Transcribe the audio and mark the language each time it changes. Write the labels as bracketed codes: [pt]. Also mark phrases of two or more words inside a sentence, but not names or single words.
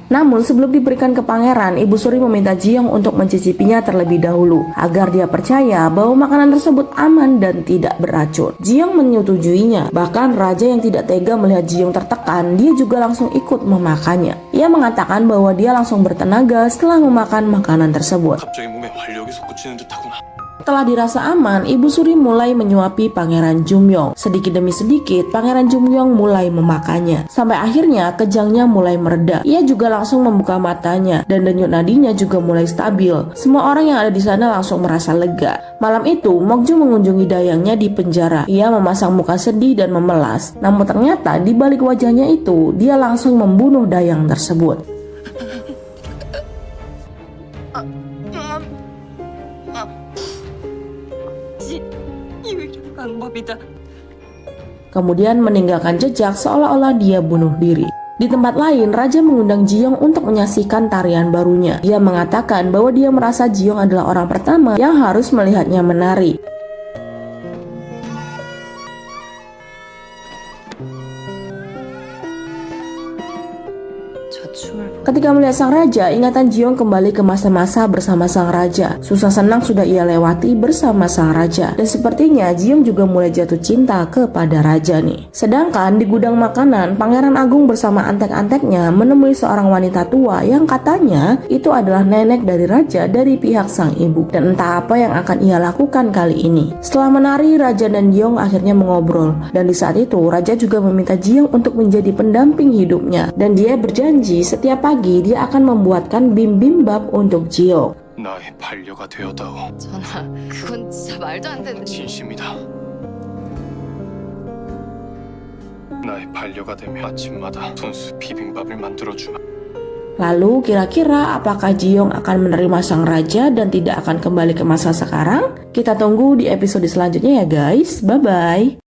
[id] Namun sebelum diberikan ke Pangeran, Ibu Suri meminta Jiyong untuk mencicipinya terlebih dahulu agar dia percaya bahwa makanan tersebut aman dan tidak beracun. Jiyong menyetujuinya. Bahkan raja yang tidak tega melihat Jiyong tertekan, dia juga langsung ikut memakannya. Ia mengatakan bahwa dia langsung bertenaga setelah memakan makanan tersebut. [ko] 갑자기 몸에 활력이 솟구치는 듯하구나. [id] Setelah dirasa aman, Ibu Suri mulai menyuapi Pangeran Jumyong. Sedikit demi sedikit, Pangeran Jumyong mulai memakannya. Sampai akhirnya kejangnya mulai mereda. Ia juga langsung membuka matanya dan denyut nadinya juga mulai stabil. Semua orang yang ada di sana langsung merasa lega. Malam itu, Mokju mengunjungi dayangnya di penjara. Ia memasang muka sedih dan memelas. Namun ternyata di balik wajahnya itu, dia langsung membunuh dayang tersebut. [ko] 유일한 방법이다. [id] Kemudian meninggalkan jejak seolah-olah dia bunuh diri. Di tempat lain, Raja mengundang Jiyong untuk menyaksikan tarian barunya. Dia mengatakan bahwa dia merasa Jiyong adalah orang pertama yang harus melihatnya menari. [ko] 저 춤을 보 [id] Ketika melihat sang raja, ingatan Jiyong kembali ke masa-masa bersama sang raja. Susah senang sudah ia lewati bersama sang raja. Dan sepertinya Jiyong juga mulai jatuh cinta kepada raja nih. Sedangkan di gudang makanan, Pangeran Agung bersama antek-anteknya menemui seorang wanita tua yang katanya itu adalah nenek dari raja dari pihak sang ibu. Dan entah apa yang akan ia lakukan kali ini. Setelah menari, raja dan Jiyong akhirnya mengobrol. Dan di saat itu, raja juga meminta Jiyong untuk menjadi pendamping hidupnya. Dan dia berjanji setiap pagi dia akan membuatkan bim-bimbap untuk Jiyong. [ko] 나의 반려가 되어다오. 전하, 그건 진짜 말도 안 되는. 진심이다. 나의 반려가 되면 아침마다 손수 비빔밥을 만들어주마. [id] Lalu kira-kira apakah Jiyong akan menerima sang raja dan tidak akan kembali ke masa sekarang? Kita tunggu di episode selanjutnya ya guys. Bye-bye.